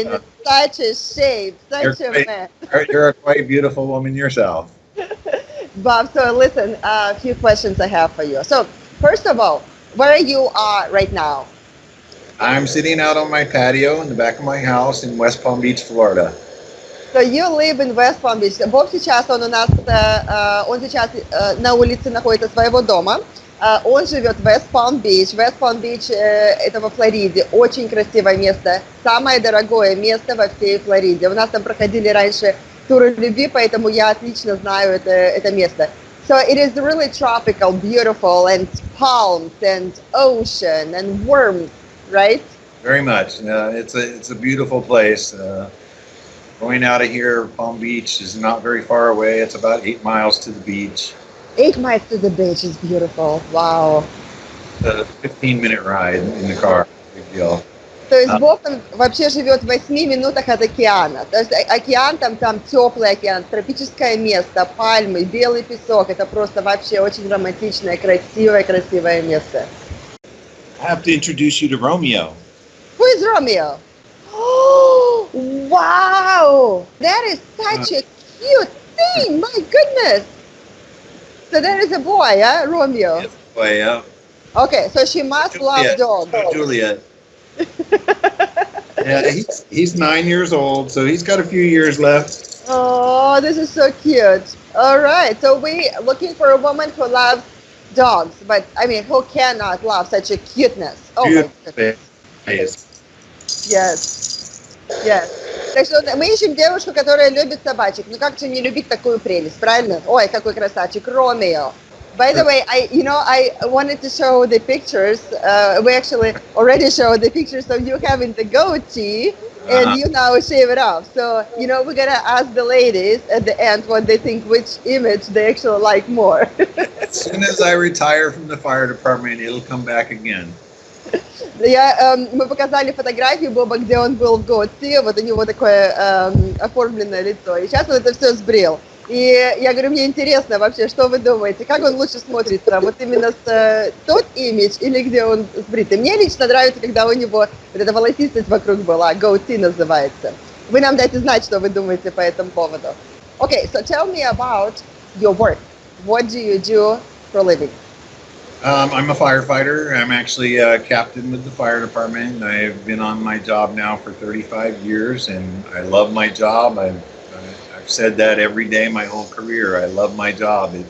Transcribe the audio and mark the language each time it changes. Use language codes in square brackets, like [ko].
[en] in such a shape, such a man. You're a quite beautiful woman yourself. Bob, so listen, a few questions I have for you. So, first of all, where you are right now? I'm sitting out on my patio in the back of my house in West Palm Beach, Florida. So you live in West Palm Beach. [ru] Боб сейчас, он сейчас на улице находится своего дома. Он живет в Вест Палм Бич. Вест Палм Бич это во Флориде. Очень красивое место. Самое дорогое место во всей Флориде. У нас там проходили раньше туры любви, поэтому я отлично знаю это место. [en] So it is really tropical, beautiful, and palms and ocean and warmth, right? Very much. It's a beautiful place. Going out of here, Palm Beach is not very far away. It's about 8 miles to the beach. 8 miles to the beach is beautiful. Wow. A 15-minute ride in the car. Big deal. [ru] То есть Боб вообще живет в 8 минутах от океана. То есть океан, там теплый океан, тропическое место, пальмы, белый песок. Это просто вообще очень романтичное, красивое место. [en] I have to introduce you to Romeo. Who is Romeo? Oh, wow! That is such a cute thing. My goodness. So that is a boy, huh? Romeo. Yes, boy, yeah. Okay, so she must love dogs. Juliet. Yeah, he's 9 years old, so he's got a few years left. Oh, this is so cute. All right, so we're looking for a woman who loves dogs, but I mean, who cannot love such a cuteness? Oh my goodness. Yes. [ru] Так что мы ищем девушку, которая любит собачек. Ну как же не любить такую прелесть, правильно? Ой, какой красавчик, Ромео. [en] By the way, I wanted to show the pictures. We actually already showed the pictures of you having the goatee, and you now shave it off. So, we're gonna ask the ladies at the end what they think, which image they actually like more. As soon as I retire from the fire department, it'll come back again. [ru] Мы показали фотографию Боба, где он был в готи, вот у него такое оформленное лицо, и сейчас он это все сбрил. И я говорю, мне интересно вообще, что вы думаете, как он лучше смотрится, вот именно с тот имидж или где он сбритый. Мне лично нравится, когда у него вот эта волосистость вокруг была, goatee называется. Вы нам дайте знать, что вы думаете по этому поводу. [en] Okay, so tell me about your work. What do you do for a living? I'm a firefighter. I'm actually a captain with the fire department. I've been on my job now for 35 years, and I love my job. I've said that every day my whole career. I love my job.